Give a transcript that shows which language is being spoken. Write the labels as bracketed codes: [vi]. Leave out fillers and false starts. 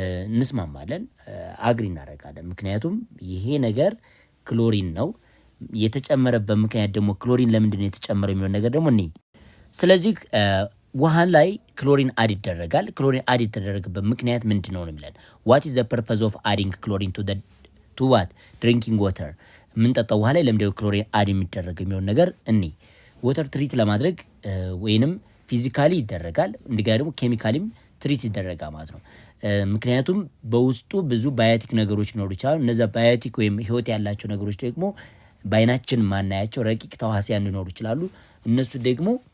[am] እንስማማለን፣ አግሪ እናደርጋለን። ምክንያቱም ይሄ ነገር ክሎሪን ነው። የተጨመረበት ምክንያት ደግሞ ክሎሪን ለምንድን ነው የተጨመረው የሚለው ነገር ደግሞ እኔ ስለዚህ ውሃን ላይ ክሎሪን አድ ይደረጋል። ክሎሪን አድ የተደረገበት ምክንያት ምንድን ነው የሚለን? [en] what is the purpose of adding chlorine to what drinking water? [am] የምንጠጣው ውሃ ላይ ለምንድነው ክሎሪን አድ የሚደረገው የሚለው ነገር እኔ ወተር ትሪት ለማድረግ ወይንም ፊዚካሊ ይደረጋል፣ እንደገና ደግሞ ኬሚካሊም ትሪት ይደረጋል ማለት ነው። ምክንያቱም በውስጡ ብዙ ባዮቲክ ነገሮች ሊኖሩ ይችላሉ። እነዛ ባዮቲክ ወይም ህይወት ያላቸው ነገሮች ደግሞ በአይናችን ማናያቸው ረቂቅ ተዋሲያን ሊኖሩ ይችላሉ። እነሱ ደግሞ